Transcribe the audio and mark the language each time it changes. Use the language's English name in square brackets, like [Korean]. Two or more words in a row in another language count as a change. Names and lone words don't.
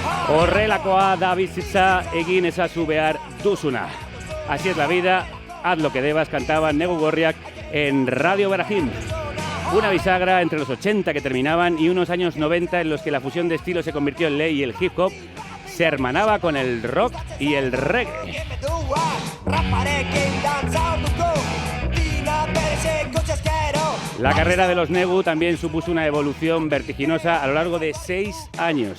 [Basque] Horrelakoa da bizitza, egin ezazu behar duzuna. [Spanish] Así es la vida, haz lo que debas, cantaba Negu Gorriak en Radio Barajín. Una bisagra entre los 80 que terminaban y unos años 90 en los que la fusión de estilos se convirtió en ley y el hip hop se hermanaba con el rock y el reggae. La carrera de los Negu también supuso una evolución vertiginosa a lo largo de 6 años.